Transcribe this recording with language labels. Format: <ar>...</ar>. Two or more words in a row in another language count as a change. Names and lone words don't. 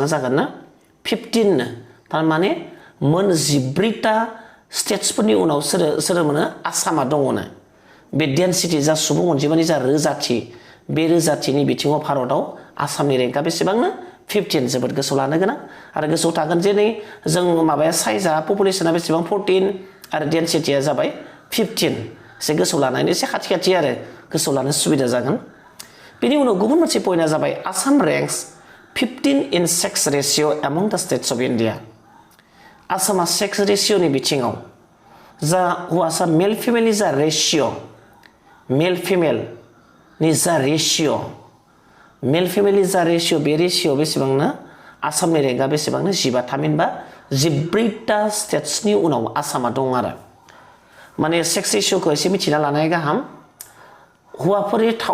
<brx>जागोन ना 15 थारमाने मोन 14टा स्टेट्सफोरनि उनाव सोर मोनो आसामा दङनो बे डेन्सिटी जा सुबुं अनजिमानि जा रोजाथि बे रोजाथिनि बिथिङाव भारताव आसामनि रेंकआ बेसेबांनो 15 जोबोद गोसोआव लानो गोनां आरो गोसोआव थागोन जे नै जों माबाया साइजआ पपुलेशना बेसेबां 14 आरो डेन्सिटीया जाबाय 15 एसे गोसोआव लानायनि एसे खाथि खाथि आरो गोसोआव लानो सुबिदा जागोन। बेनि उनाव गुबुन मोनसे पइन्टआ जाबाय</brx> <en>Assam ranks 15 in sex ratio among the states of India</en> <brx>आसामा</brx> <en>sex ratio-ni</en> <brx>बिथिङाव जा हौवासा</brx> <en>male female-ni</en> <brx>जा रेशियो</brx> <en>male female-ni</en> <brx>जा रेशियो</brx> <en>male female-ni</en> <brx>जा रेशियो बे रेशियो बेसेबांनो आसामनि रेंकआ बेसेबांनो 15 थामहिनबा 14टा स्टेट्सनि उनाव आसामा दं आरो माने</brx> <en>sex ratio-khou</en> <brx>एसे मिथिना लानाया गाहाम हौवाफोरनि</brx>